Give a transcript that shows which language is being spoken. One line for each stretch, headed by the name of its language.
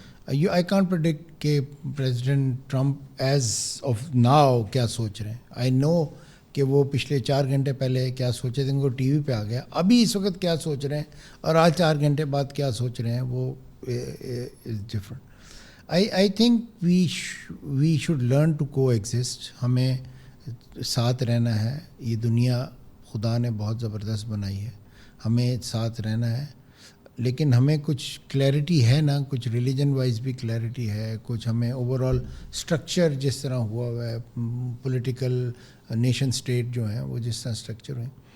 English: I can't predict کہ president Trump as of now
Urdu: کیا سوچ رہے ہیں. آئی نو کہ وہ پچھلے 4 گھنٹے پہلے کیا سوچے تھے, ان کو ٹی وی پہ آ گیا. ابھی اس وقت کیا سوچ رہے ہیں اور آج 4 گھنٹے بعد کیا سوچ رہے ہیں وہ is different.
English: I think we should learn to coexist.
Urdu: ہمیں ساتھ رہنا ہے. یہ دنیا خدا نے بہت زبردست بنائی ہے, ہمیں ساتھ رہنا ہے. لیکن ہمیں کچھ کلیئرٹی ہے نا, کچھ ریلیجن وائز بھی کلیئرٹی ہے, کچھ ہمیں اوور آل اسٹرکچر جس طرح ہوا ہے, پولیٹیکل نیشن اسٹیٹ جو ہیں وہ جس طرح اسٹرکچر ہوئے.